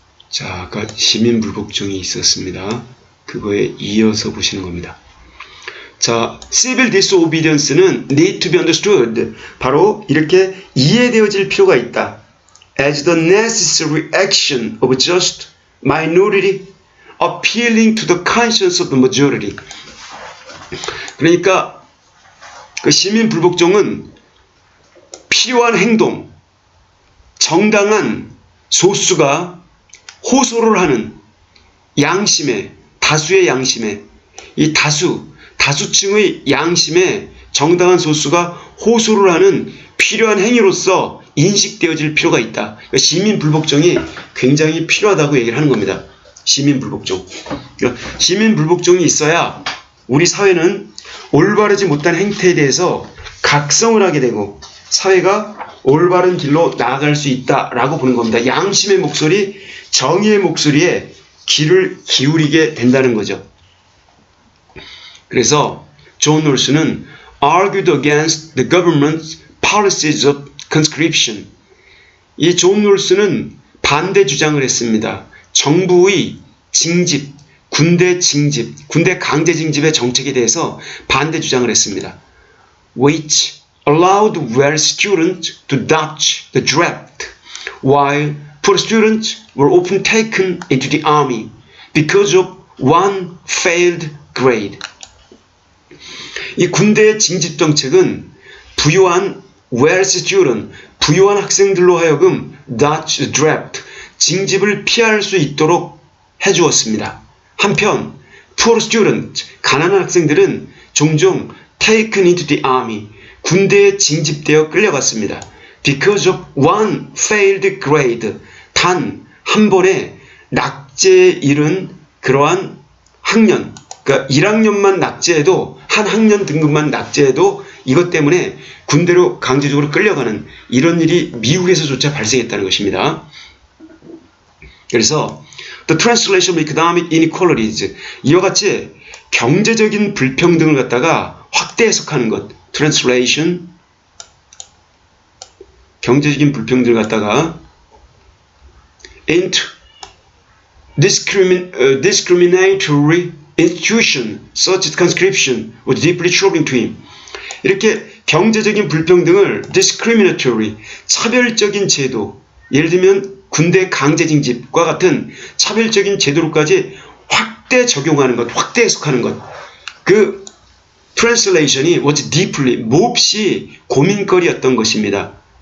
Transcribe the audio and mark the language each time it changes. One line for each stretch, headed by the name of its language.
Korean: 자, 아까 시민 불복종이 있었습니다. 그거에 이어서 보시는 겁니다.
English: 자, civil disobedience는 need to be understood.
Korean: 바로 이렇게 이해되어질 필요가 있다.
English: As the necessary action of just minority appealing to the conscience of the majority.
Korean: 그러니까 그 시민 불복종은 필요한 행동, 정당한 소수가 호소를 하는 양심에, 다수의 양심에, 이 다수층의 양심에 정당한 소수가 호소를 하는 필요한 행위로서 인식되어질 필요가 있다. 그러니까 시민 불복종이 굉장히 필요하다고 얘기를 하는 겁니다. 시민 불복종. 그러니까 시민 불복종이 있어야 우리 사회는 올바르지 못한 행태에 대해서 각성을 하게 되고 사회가 올바른 길로 나아갈 수 있다라고 보는 겁니다. 양심의 목소리, 정의의 목소리에 귀를 기울이게 된다는 거죠. 그래서 존 롤스는
English: argued against the government's policies of conscription.
Korean: 이 존 롤스는 반대 주장을 했습니다. 정부의 징집, 군대 강제 징집의 정책에 대해서 반대 주장을 했습니다.
English: Which allowed well students to dodge the draft, while poor students were often taken into the army because of one failed grade.
Korean: 이 군대의 징집 정책은 부유한
English: wealthy student,
Korean: 부유한 학생들로 하여금
English: dodge the draft,
Korean: 징집을 피할 수 있도록 해주었습니다. 한편
English: poor student,
Korean: 가난한 학생들은 종종
English: taken into the army,
Korean: 군대에 징집되어 끌려갔습니다.
English: Because of one failed grade,
Korean: 단 한 번에 낙제에 이른 그러한 학년, 그러니까 1학년만 낙제해도, 한 학년 등급만 낙제해도 이것 때문에 군대로 강제적으로 끌려가는 이런 일이 미국에서조차 발생했다는 것입니다. 그래서
English: The translation of economic inequalities,
Korean: 이와 같이 경제적인 불평등을 갖다가 확대 해석하는 것,
English: translation,
Korean: 경제적인 불평등을 갖다가
English: into discriminatory institution such as conscription was deeply troubling to him.
Korean: 이렇게 경제적인 불평등을 discriminatory, 차별적인 제도, 예를 들면 군대 강제징집과 같은 차별적인 제도로까지 확대 적용하는 것, 확대 해석하는 것. 그 translation이
English: was deeply,
Korean: 몹시 고민거리였던 것입니다.